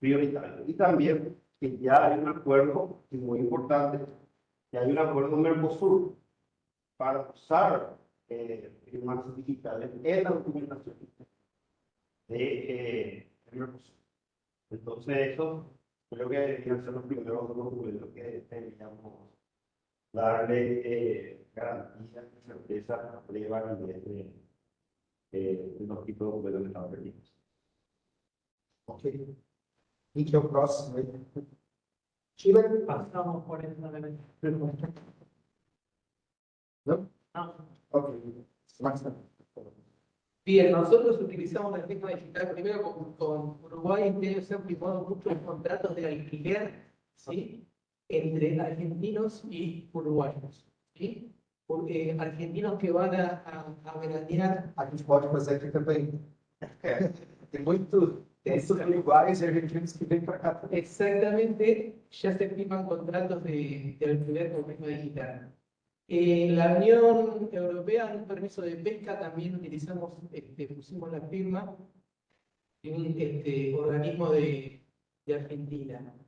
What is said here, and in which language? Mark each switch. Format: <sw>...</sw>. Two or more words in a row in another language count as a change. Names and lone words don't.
<es>Y también que ya hay un acuerdo, y muy importante, que hay un acuerdo Mercosur para usar firmas digitales en la documentación de Mercosur. Entonces, eso creo que deberían ser los primeros documentos que deberíamos darle garantías y certeza de validez de los tipos de documentos que están perdidos.</es> <pt>Ok. E que é o próximo aí? Tira.</pt> <es>Pasamos por eso.</es> <pt>Não?</pt> <es>No. Ok. Marcelo. Bien, nosotros utilizamos la firma digital primero con Uruguay, que se han firmado muchos contratos de alquiler, ¿sí? Entre argentinos y uruguayos, ¿sí? Porque argentinos que van a veranear.</es> <pt>A gente pode fazer aqui também. Tem muitos uruguaios e argentinos que vêm para cá.</pt> <es>Exactamente, ya se firman contratos de alquiler con firma digital. La Unión Europea, en un permiso de pesca, también utilizamos, pusimos la firma de un organismo de Argentina.</es>